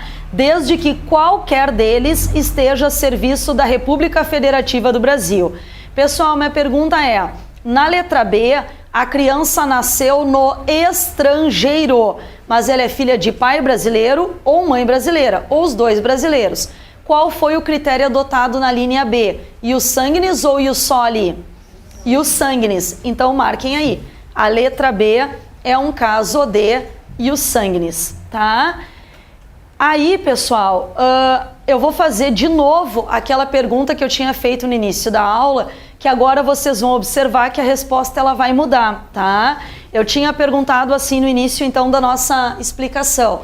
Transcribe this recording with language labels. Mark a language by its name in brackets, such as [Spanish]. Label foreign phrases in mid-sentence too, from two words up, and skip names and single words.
[Portuguese] Desde que qualquer deles esteja a serviço da República Federativa do Brasil. Pessoal, minha pergunta é, na letra B, a criança nasceu no estrangeiro, mas ela é filha de pai brasileiro ou mãe brasileira, ou os dois brasileiros. Qual foi o critério adotado na linha B? [Latin] Ius sanguinis ou ius soli? Ius sanguinis. [Portuguese] Então marquem aí. A letra B é um caso de [Latin] ius sanguinis, [Portuguese] tá? Aí, pessoal, eu vou fazer de novo aquela pergunta que eu tinha feito no início da aula, que agora vocês vão observar que a resposta ela vai mudar, tá? Eu tinha perguntado assim no início, então, da nossa explicação.